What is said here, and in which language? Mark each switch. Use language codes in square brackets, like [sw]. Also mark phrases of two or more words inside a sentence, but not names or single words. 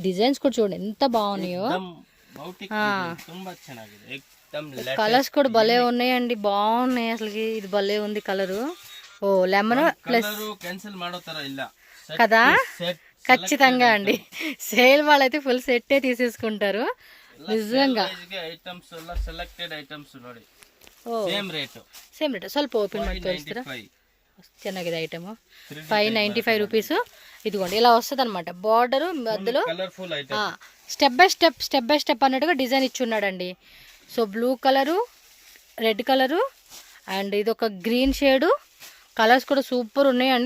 [te] డిజైన్స్ కూడా చూడండి ఎంత బాగున్నాయో, కలర్స్ కూడా భలే ఉన్నాయండి, బాగున్నాయి అసలుకి. ఇది భలే ఉంది కలరు. ఓ లెమన్ ప్లస్ కదా, ఖచ్చితంగా అండి. సేల్ వాళ్ళైతే ఫుల్ సెట్టే తీసేసుకుంటారు నిజంగా. సేమ్ రేట్ [kn] ಸ್ವಲ್ಪ ఓపెన్ ಮಾಡಿ ತೋರಿಸ್ತೀರಾ? ಚೆನ್ನಾಗಿದೆ ఐటమ్. [te] 595 రూపీస్. ఇదిగోండి ఇలా వస్తుంది అనమాట. బార్డర్ మధ్యలో స్టెప్ బై స్టెప్ అన్నట్టుగా డిజైన్ ఇచ్చున్నాడండి. సో బ్లూ కలరు, రెడ్ కలరు అండ్ ఇది ఒక గ్రీన్ షేడు. కలర్స్ కూడా సూపర్ ఉన్నాయండి.